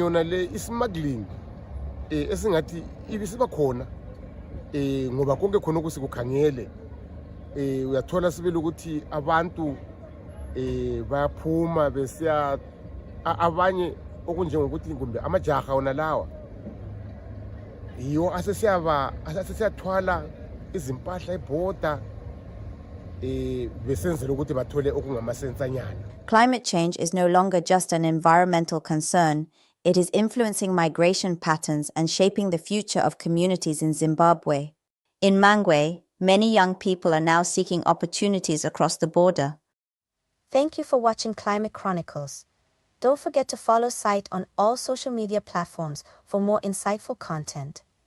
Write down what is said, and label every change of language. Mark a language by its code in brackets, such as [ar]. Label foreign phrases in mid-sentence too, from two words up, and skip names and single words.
[nd] yona le ismuggling esingathi ibisiba khona ngoba konke khonokhu sikukhangele uyathola sibele ukuthi abantu bayaphuma besiya abanye okunjengokuthi kumbe amajaha wona lawa yiwo asesiyathwala izimpahla ebhoda besenzela ukuthi bathole okungamasensanyana. [en] Climate change is no longer just an environmental concern. It is influencing migration patterns and shaping the future of communities in Zimbabwe. In Mangwe, many young people are now seeking opportunities across the border. Thank you for watching Climate Chronicles. Don't forget to follow SITE on all social media platforms for more insightful content.